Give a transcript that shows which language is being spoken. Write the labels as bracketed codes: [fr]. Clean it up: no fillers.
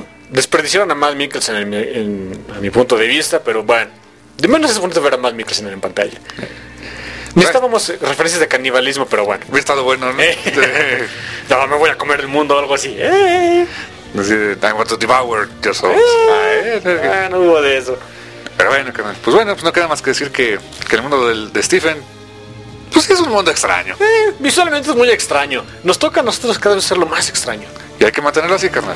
[es] desperdiciaron a Matt Mikkelsen a mi punto de vista, pero bueno. De menos es bonito ver a Matt Mikkelsen en pantalla. Necesitábamos referencias de canibalismo, pero bueno. Hubiera estado bueno, ¿no? No, me voy a comer el mundo o algo así. [en] I want to devour your souls. [es] No hubo de eso. Pero bueno, pues no queda más que decir que el mundo de Stephen, pues es un mundo extraño. Visualmente es muy extraño. Nos toca a nosotros cada vez ser lo más extraño. Y hay que mantenerlo así, carnal.